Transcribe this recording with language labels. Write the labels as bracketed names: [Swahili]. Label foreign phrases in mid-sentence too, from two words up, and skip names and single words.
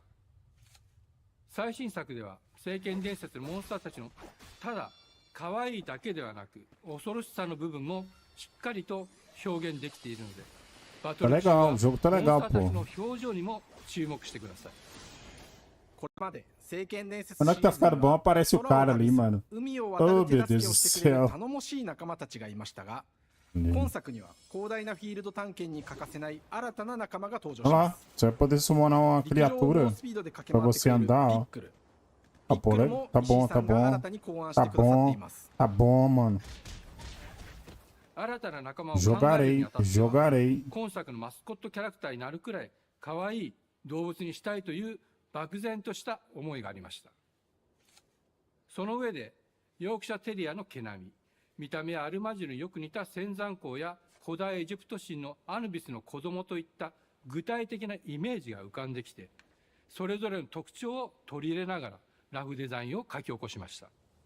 [Japanese] 最新作では聖剣伝説のモンスターたちのただ可愛いだけではなく恐ろしさの部分もしっかりと表現できているので、バトル中はモンスターたちの表情にも注目してください。これまで聖剣伝説 [Portuguese] Quando é que tá ficando bom, aparece o cara ali, mano. [Japanese] 海を渡る手助けをしてくれる頼もしい仲間たちがいましたが、今作には広大なフィールド探検に欠かせない新たな仲間が登場し [Portuguese] Olha [Japanese] ま [Portuguese] lá, [Japanese] す。 [Portuguese] você vai poder summonar uma criatura pra você andar, ó. Tá bom, tá bom, tá bom. Tá bom, tá bom, mano. [Japanese] 新たな仲間を考えるにあたっては [Portuguese] Jogarei. [Japanese] 今作のマスコットキャラクターになるくらい可愛い動物にしたいという漠然とした思いがありました。その上でヨークシャテリアの毛並み、 見た目はアルマジルによく似た仙山港や古代エジプト神のアヌビスの子供といった具体的なイメージが浮かんできて、それぞれの特徴を取り入れながらラフデザインを書き起こしました。